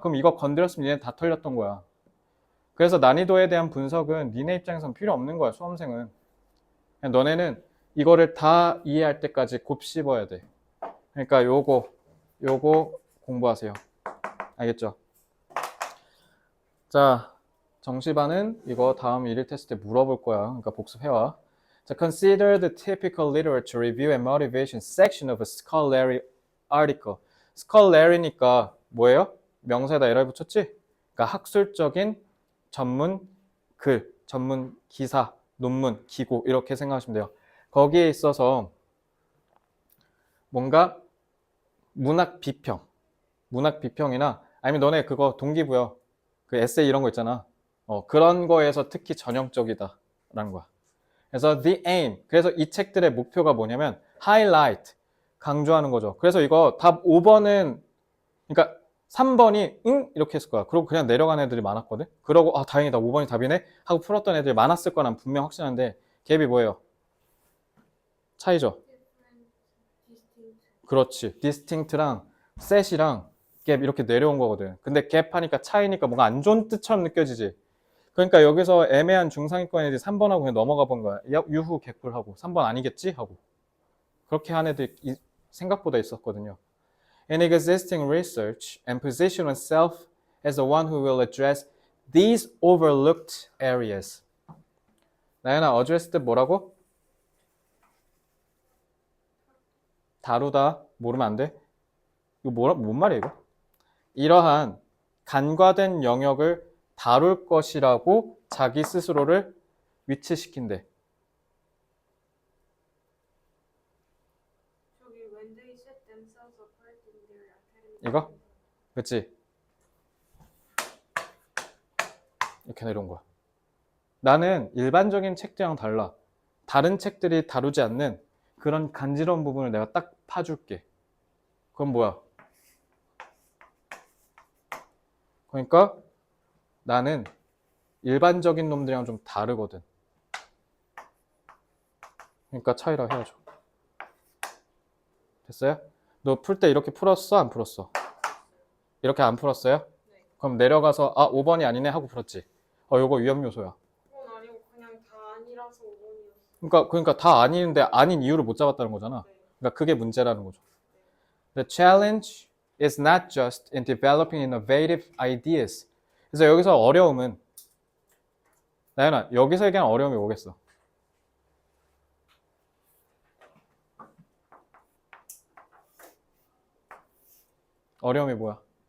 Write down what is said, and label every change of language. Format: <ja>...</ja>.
<ko>그럼 이거 건드렸으면 니네 다 털렸던 거야. 그래서 난이도에 대한 분석은 니네 입장에선 필요 없는 거야. 수험생은. 그냥 너네는 이거를 다 이해할 때까지 곱씹어야 돼. 그러니까 요거 공부하세요. 알겠죠? 자, 정시반은 이거 다음 1일 테스트 때 물어볼 거야. 그러니까 복습해와. 자,</ko> <en>consider the typical literature review and motivation section of a scholarly article.</en> <ko>scholary니까 뭐예요? 명사에다 에러를 붙였지? 그러니까 학술적인 전문 글, 전문 기사, 논문, 기고 이렇게 생각하시면 돼요. 거기에 있어서 뭔가 문학 비평이나 아니면 너네 그거 동기부여 그 에세이 이런 거 있잖아. 그런 거에서 특히 전형적이다라는 거야. 그래서</ko> <en>the aim.</en> <ko>그래서 이 책들의 목표가 뭐냐면 highlight. 강조하는 거죠. 그래서 이거 답 5번은 그러니까 3번이 응? 이렇게 했을 거야. 그리고 그냥 내려간 애들이 많았거든. 그러고 다행이다 5번이 답이네 하고 풀었던 애들이 많았을 거란 분명 확신한데 갭이 뭐예요? 차이죠.</ko> <en>distinct.</en> <ko>그렇지. distinct랑 set이랑 갭 이렇게 내려온 거거든. 근데 갭 하니까 차이니까 뭔가 안 좋은 뜻처럼 느껴지지. 그러니까 여기서 애매한 중상위권 애들이 3번하고 그냥 넘어가 본 거야. 야, 유후 개꿀하고 3번 아니겠지? 하고. 그렇게 한 애들 생각보다 있었거든요.</ko> <en>In existing research and position oneself as the one who will address these overlooked areas.</en> <ko>나연아, address 때 뭐라고? 다루다. 모르면 안 돼. 이거 뭔 말이야, 이거? 이러한 간과된 영역을 다룰 것이라고 자기 스스로를 위치시킨대. 저기</ko> <en>when they set themselves apart in their academic.</en> <ko>이거? 그치? 이렇게 내려온 거야. 나는 일반적인 책들이랑 달라. 다른 책들이 다루지 않는 그런 간지러운 부분을 내가 딱 파줄게. 그건 뭐야? 그러니까 나는 일반적인 놈들이랑 좀 다르거든. 그러니까 차이라 해야죠. 됐어요? 너 풀 때 이렇게 풀었어? 안 풀었어? 이렇게 안 풀었어요? 네. 그럼 내려가서 5번이 아니네 하고 풀었지. 요거 위험 요소야. 그건 아니고 그냥 다 아니라서 5번이었어. 그러니까 다 아닌데 아닌 이유를 못 잡았다는 거잖아. 네. 그러니까 그게 문제라는 거죠.</ko> <en>The challenge is not just in developing innovative ideas.</en> <ko>그래서 여기서 어려움은 나연아, 여기서 얘기하는 어려움이 뭐겠어? 어려움이 뭐야?</ko>